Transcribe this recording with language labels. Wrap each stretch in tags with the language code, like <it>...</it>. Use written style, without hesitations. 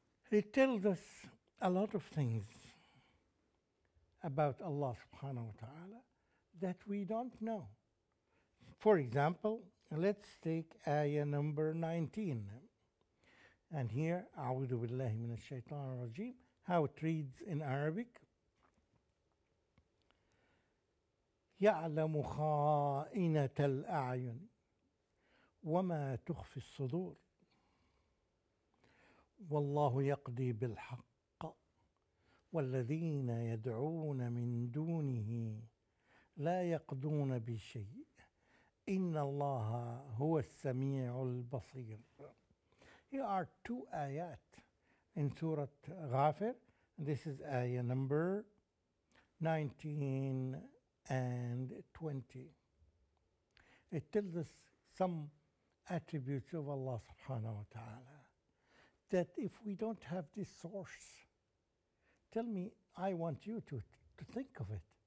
<en>It tells us a lot of things about Allah subhanahu wa ta'ala that we don't know. For example, let's take ayah number 19. And here,</en> <ar>أعوذ بالله من الشيطان الرجيم,</ar> <en>how it reads in Arabic.</en> <ar>يعلم خائنة الأعين وما تخفي الصدور والله يقضي بالحق والذين يدعون من دونه لا يقضون بشيء إن الله هو السميع البصير.</ar> <en>Here are two ayat in Surah Ghafir. This is ayah number 19 and 20. It tells us some attributes of Allah subhanahu wa ta'ala that if we don't have this source, tell me, I want you to think of it.</en>